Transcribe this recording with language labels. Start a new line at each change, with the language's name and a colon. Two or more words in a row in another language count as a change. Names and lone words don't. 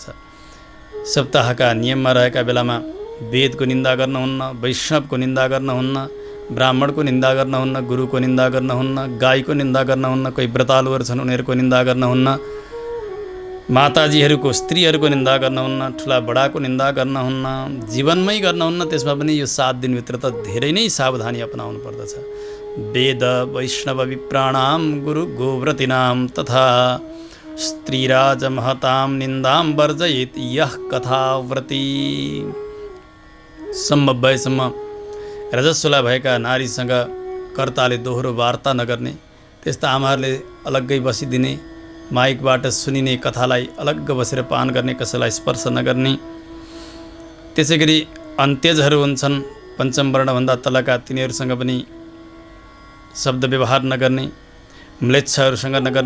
Nepali: सप्ताहका नियममा रहेका बेलामा वेदको निन्दा गर्नुहुन्न, वैष्णवको निन्दा गर्नुहुन्न, ब्राह्मणको निन्दा गर्नुहुन्न, गुरुको निन्दा गर्नुहुन्न, गाईको निन्दा गर्नुहुन्न, कोही व्रतालुहरू छन् उनीहरूको निन्दा गर्नुहुन्न, माताजीहरूको स्त्रीहरूको निन्दा गर्नुहुन्न, ठुला बडाको निन्दा गर्नुहुन्न, जीवनमै गर्नुहुन्न। त्यसमा पनि यो 7 दिनभित्र त धेरै नै सावधानी अपनाउनु पर्दछ।
Sanskrit: वेद वैष्णव विप्राणाम गुरु गोव्रतीनाम तथा स्त्रीराज महताम निन्दाम वर्जयेत यह कथाव्रती।
Nepali: सम्भव भएसम्म रजस्वला भएका नारीसँग कर्ताले दोहोरो वार्ता नगर्ने, त्यस्ता आमाहरूले अलग्गै बसिदिने, माइकबाट सुनिने कथालाई अलग्ग बसेर पान गर्ने, कसैलाई स्पर्श नगर्ने। त्यसै गरी अन्त्यजहरू हुन्छन् पञ्चम वर्णभन्दा तलका, तिनीहरूसँग पनि शब्द व्यवहार नगर्ने, म्लेच्छहरूसँग नगर्ने।